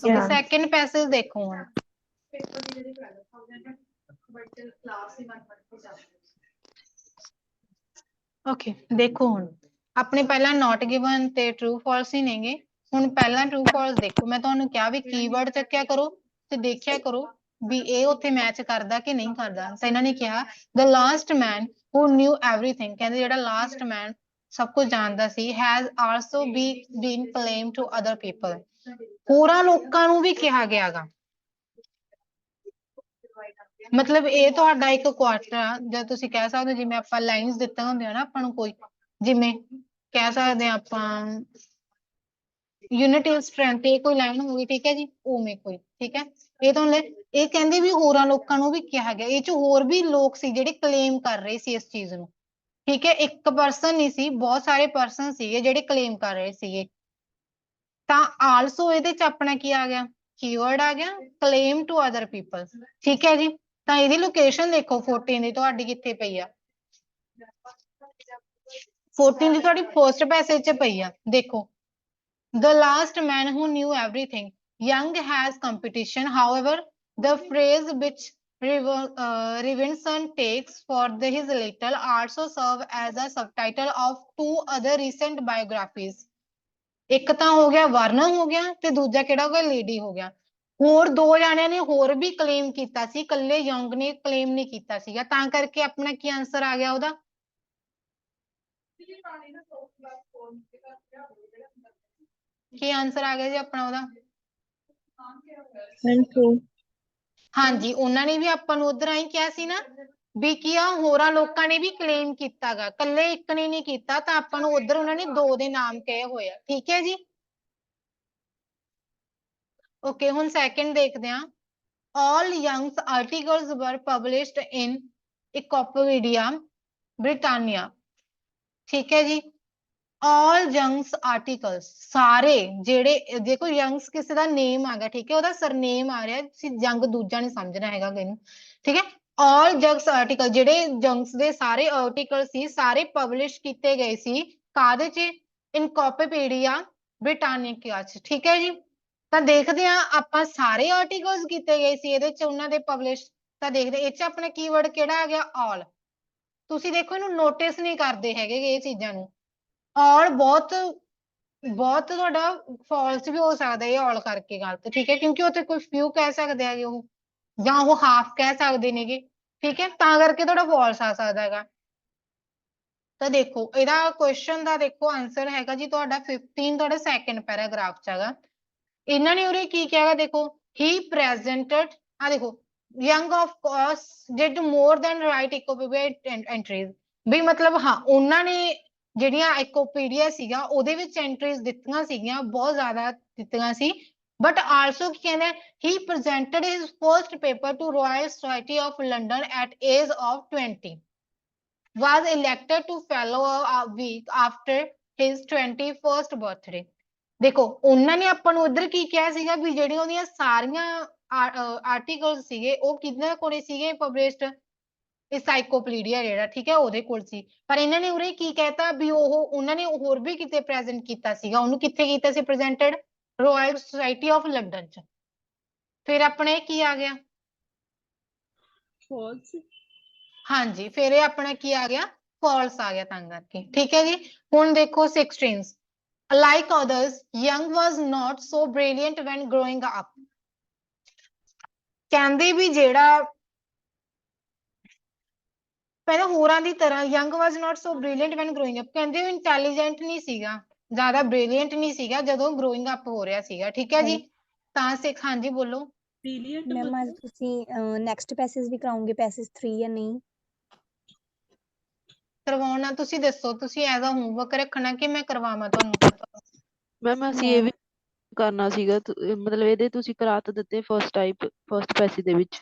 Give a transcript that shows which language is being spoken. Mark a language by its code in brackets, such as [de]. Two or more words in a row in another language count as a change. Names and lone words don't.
[pa] ਤੇ [en] second passage [pa] ਦੇਖੋ ਹੁਣ ਓਕੇ ਦੇਖੋ ਹੁਣ ਆਪਣੇ ਪਹਿਲਾਂ [en] not given [pa] ਤੇ [en] true false [pa] ਹੀ ਨੇਗੇ ਹੁਣ ਪਹਿਲਾਂ [en] true false [pa] ਦੇਖੋ ਮੈਂ ਤੁਹਾਨੂੰ ਕਿਹਾ ਵੀ ਕੀਵਰਡ ਚੱਕਿਆ ਕਰੋ ਤੇ ਦੇਖਿਆ ਕਰੋ ਵੀ ਇਹ ਉੱਥੇ ਮੈਚ ਕਰਦਾ ਕਿ ਨਹੀਂ ਕਰਦਾ ਤਾਂ ਇਹਨਾਂ ਨੇ ਕਿਹਾ [en] the last man who knew everything [pa] ਕਹਿੰਦੇ ਜਿਹੜਾ [en] last man [pa] ਸਭ ਕੁਝ ਜਾਣਦਾ ਸੀ [en] has also been claimed to other people [pa] ਹੋਰਾਂ ਲੋਕਾਂ ਨੂੰ ਵੀ ਕਿਹਾ ਗਿਆਗਾ ਮਤਲਬ ਇਹ ਤੁਹਾਡਾ ਇੱਕ ਕੁਆਟਰ ਆ ਜਾਂ ਤੁਸੀਂ ਕਹਿ ਸਕਦੇ ਹੋ ਜਿਵੇਂ ਆਪਾਂ ਲਾਈਨਸ ਦਿੱਤੇ ਹੁੰਦੇ ਆ ਨਾ ਆਪਾਂ ਨੂੰ ਕੋਈ ਜਿਵੇਂ ਕਹਿ ਸਕਦੇ ਆ ਆਪਾਂ [en] unity of strength [pa] ਇਹ ਕੋਈ ਲਾਈਨ ਹੋਊਗੀ ਠੀਕ ਹੈ ਜੀ ਉਵੇਂ ਕੋਈ ਠੀਕ ਹੈ ਇਹ ਤਾਂ ਇਹ ਕਹਿੰਦੇ ਵੀ ਹੋਰਾਂ ਲੋਕਾਂ ਨੂੰ ਵੀ ਕਿਹਾ ਗਿਆ ਇਹ ਚ ਹੋਰ ਵੀ ਲੋਕ ਸੀ ਜਿਹੜੇ ਕਲੇਮ ਕਰ ਰਹੇ ਸੀ ਇਸ ਚੀਜ਼ ਨੂੰ ਠੀਕ ਹੈ, ਇੱਕ ਪਰਸਨ ਨਹੀਂ ਸੀ, ਬਹੁਤ ਸਾਰੇ ਪਰਸਨ ਸੀਗੇ ਜਿਹੜੇ ਕਲੇਮ ਕਰ ਰਹੇ ਸੀਗੇ। ਤਾਂ ਆਲਸੋ ਇਹਦੇ ਚ ਆਪਣਾ ਕੀ ਆ ਗਿਆ, ਕੀਵਰਡ ਆ ਗਿਆ [en] claim to other people। [pa] ਠੀਕ ਹੈ ਜੀ, ਤਾਂ ਇਹਦੀ ਲੋਕੇਸ਼ਨ ਦੇਖੋ 14 ਦੀ ਤੁਹਾਡੀ ਕਿੱਥੇ ਪਈ ਆ, 14 ਦੀ ਤੁਹਾਡੀ [en] first passage [pa] ਚ ਪਈ ਆ। ਦੇਖੋ, [en] the last man who knew everything, young has competition, however the phrase which Robinson takes for his little also serve as a subtitle of two other recent biographies। [pa] ਇੱਕ ਤਾਂ ਹੋ ਗਿਆ ਵਰਨਨ ਹੋ ਗਿਆ ਤੇ ਦੂਜਾ ਕਿਹੜਾ ਹੋ ਗਿਆ, ਲੇਡੀ ਹੋ ਗਿਆ। ਹੋਰ ਦੋ ਜਾਣਿਆਂ ਨੇ ਹੋਰ ਵੀ ਕਲੇਮ ਕੀਤਾ ਸੀ, ਇਕੱਲੇ ਯੰਗ ਨੇ ਕਲੇਮ ਨਹੀਂ ਕੀਤਾ ਸੀਗਾ, ਤਾਂ ਕਰਕੇ ਆਪਣਾ ਕੀ ਆਂਸਰ ਆ ਗਿਆ ਉਹਦਾ, ਕੀ ਆਂਸਰ ਆ ਗਿਆ ਜੀ ਆਪਣਾ ਉਹਦਾ। ਹਾਂਜੀ, ਉਹਨਾਂ ਨੇ ਵੀ ਆਪਾਂ ਨੂੰ ਉਧਰ ਆਈ ਕਿਹਾ ਸੀ ਨਾ ਵੀ ਕੀ ਆ, ਹੋਰਾਂ ਲੋਕਾਂ ਨੇ ਵੀ ਕਲੇਮ ਕੀਤਾਗਾ, ਇਕੱਲੇ ਇੱਕ ਨੇ ਨਹੀਂ ਕੀਤਾ, ਤਾਂ ਆਪਾਂ ਨੂੰ ਉਧਰ ਉਹਨਾਂ ਨੇ ਦੋ ਦੇ ਨਾਮ ਕਹੇ ਹੋਏ ਆ। ਠੀਕ ਹੈ ਜੀ, ਓਕੇ। ਹੁਣ ਸੈਕਿੰਡ ਦੇਖਦੇ ਹਾਂ। [en] all young articles were published in encyclopedia britannia। [pa] ਠੀਕ ਹੈ ਜੀ, [en] all young articles [pa] ਸਾਰੇ ਜਿਹੜੇ, ਦੇਖੋ youngs ਕਿਸੇ ਦਾ ਨੇਮ ਆ ਗਿਆ, ਠੀਕ ਹੈ, ਉਹਦਾ ਸਰਨੇਮ ਆ ਰਿਹਾ, ਤੁਸੀਂ young ਦੂਜਾ ਨਹੀਂ ਸਮਝਣਾ ਹੈਗਾ ਇਹਨੂੰ। ਠੀਕ ਹੈ, [en] all young article [pa] ਜਿਹੜੇ youngs ਦੇ ਸਾਰੇ ਆਰਟੀਕਲ ਸੀ, ਸਾਰੇ ਪਬਲਿਸ਼ ਕੀਤੇ ਗਏ ਸੀ ਕਾਹਦੇ ਚ, ਇਨਕੋਪੀਪੀਡੀਆ ਬ੍ਰਿਟਾਨੀਕਾ ਚ। ਠੀਕ ਹੈ ਜੀ, ਤਾਂ ਦੇਖਦੇ ਹਾਂ ਆਪਾਂ ਸਾਰੇ ਆਰਟੀਕਲਸ ਕੀਤੇ ਗਏ ਸੀ ਇਹਦੇ ਚ ਉਹਨਾਂ ਦੇ ਪਬਲਿਸ਼, ਤਾਂ ਦੇਖਦੇ ਇਹ ਚ ਆਪਣਾ ਕੀਵਰਡ ਕਿਹੜਾ ਆ ਗਿਆ, all। ਤੁਸੀਂ ਦੇਖੋ ਇਹਨੂੰ ਨੋਟਿਸ ਨਹੀਂ ਕਰਦੇ ਹੈਗੇ ਇਹ ਚੀਜ਼ਾਂ ਨੂੰ, all ਬਹੁਤ ਬਹੁਤ ਤੁਹਾਡਾ ਫਾਲਸ ਵੀ ਹੋ ਸਕਦਾ ਇਹ all ਕਰਕੇ ਗਲਤ। ਠੀਕ ਹੈ, ਕਿਉਂਕਿ ਉੱਥੇ ਕੋਈ few ਕਹਿ ਸਕਦੇ ਹੈਗੇ ਉਹ, ਜਾਂ ਉਹ ਹਾਫ ਕਹਿ ਸਕਦੇ ਨੇਗੇ। ਠੀਕ ਹੈ, ਤਾਂ ਕਰਕੇ ਤੁਹਾਡਾ ਫਾਲਸ ਆ ਸਕਦਾ ਹੈਗਾ। ਤਾਂ ਦੇਖੋ ਇਹਦਾ ਕੁਐਸਚਨ ਦਾ ਦੇਖੋ ਆਂਸਰ ਹੈਗਾ ਜੀ ਤੁਹਾਡਾ 15, ਤੁਹਾਡਾ [en] second paragraph [pa] ਚ ਹੈਗਾ। ਇਹਨਾਂ ਨੇ ਉਰੇ ਕੀ ਕਿਹਾ, ਦੇਖੋ [en] he presented, [pa] ਆ ਦੇਖੋ [en] young of course did more than write equipment entries, [pa] ਵੀ ਮਤਲਬ ਹਾਂ ਉਹਨਾਂ ਨੇ ਜਿਹੜੀਆਂ ਇਕੋਪੀਡੀਆ ਸੀਗਾ ਉਹਦੇ ਵਿੱਚ ਐਂਟਰੀਜ਼ ਦਿੱਤੀਆਂ ਸੀਗੀਆਂ, ਬਹੁਤ ਜ਼ਿਆਦਾ ਦਿੱਤੀਆਂ ਸੀ, [en] but also [pa] ਕੀ ਕਹਿੰਦੇ, [en] he presented his first paper to Royal Society of London at age of 20, was elected to fellow a week after his 21st birthday। [pa] ਦੇਖੋ ਉਹਨਾਂ ਨੇ ਆਪਾਂ ਨੂੰ ਉਧਰ ਕੀ ਕਿਹਾ ਸੀਗਾ ਵੀ ਜਿਹੜੀਆਂ ਉਹਦੀਆਂ ਸਾਰੀਆਂ ਆਰਟੀਕਲ ਸੀਗੇ ਉਹ ਕਿਹਨਾਂ ਕੋਲੇ ਸੀਗੇ ਪਬਲਿਸ਼ਡ, encyclopedia ਜਿਹੜਾ, ਠੀਕ ਹੈ, ਉਹਦੇ ਕੋਲ ਸੀ। ਪਰ ਇਹਨਾਂ ਨੇ ਉਰੇ ਕੀ ਕਹਿਤਾ ਵੀ ਉਹ ਉਹਨਾਂ ਨੇ ਹੋਰ ਵੀ ਕਿਤੇ ਪ੍ਰੈਜ਼ੈਂਟ ਕੀਤਾ ਸੀਗਾ, ਉਹਨੂੰ ਕਿੱਥੇ ਕੀਤਾ ਸੀ ਪ੍ਰੈਜ਼ੈਂਟਡ, ਰਾਇਲ ਸੁਸਾਇਟੀ ਆਫ ਲੰਡਨ ਚ। ਫਿਰ ਆਪਣੇ ਕੀ ਆ ਗਿਆ, ਫਾਲਸ। ਹਾਂਜੀ, ਫਿਰ ਇਹ ਆਪਣਾ ਕੀ ਆ ਗਿਆ, ਫਾਲਸ ਆ ਗਿਆ ਤਾਂ ਕਰਕੇ। ਠੀਕ ਹੈ ਜੀ, ਹੁਣ ਦੇਖੋ 16, [en] like others, Young was not so brilliant when growing up। [pa] ਕਹਿੰਦੇ ਵੀ ਜਿਹੜਾ ਪਹਿਲਾਂ ਹੋਰਾਂ ਦੀ ਤਰ੍ਹਾਂ [en] young was not so brilliant when growing up, [pa] ਕਹਿੰਦੇ ਉਹ intelligent ਨਹੀਂ ਸੀਗਾ, ਜ਼ਿਆਦਾ brilliant ਨਹੀਂ ਸੀਗਾ ਜਦੋਂ [en] growing up [pa] ਹੋ ਰਿਹਾ ਸੀਗਾ। ਠੀਕ ਹੈ ਜੀ, ਤਾਂ ਸਿੱਖ, ਹਾਂਜੀ ਬੋਲੋ। ਮੈਮ ਅੱਜ ਤੁਸੀਂ [en] next passage [pa] ਵੀ ਕਰਾਉਂਗੇ, ਪੈਸੇਜ 3 ਜਾਂ ਨਹੀਂ ਕਰਵਾਉਣਾ, ਤੁਸੀਂ ਦੱਸੋ, ਤੁਸੀਂ [en] as a homework [pa] ਰੱਖਣਾ ਕਿ ਮੈਂ ਕਰਵਾਵਾਂ ਤੁਹਾਨੂੰ। ਮੈਮ ਅਸੀਂ ਇਹ ਵੀ ਕਰਨਾ ਸੀਗਾ, ਮਤਲਬ ਇਹਦੇ ਤੁਸੀਂ ਕਰਾ ਤਾਂ ਦਿੱਤੇ [en] first type, first passage [pa] ਦੇ ਵਿੱਚ।